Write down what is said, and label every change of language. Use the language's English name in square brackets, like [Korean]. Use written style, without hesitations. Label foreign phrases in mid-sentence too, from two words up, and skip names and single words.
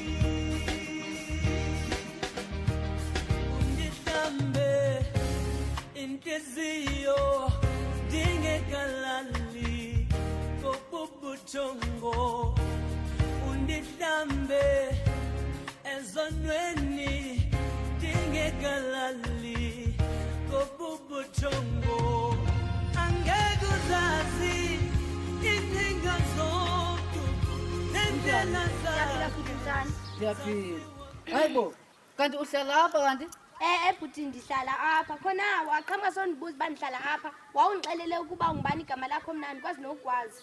[Xhosa] undihlambe inhliziyo dingekalali kobubuthongo undihlambe ezonweni dingekalali kobubuthongo angeke uzazi ingcinga zomntu nendlela zakhe. Ndiyaphila. Hayibo kanti uhlala apha kanti? Bhuti ndihlala apha khona waqhamuka sondibuza uba ndihlala apha wawundixelele ukuba ungubani igama lakho mna ndikwazi nokukwazi.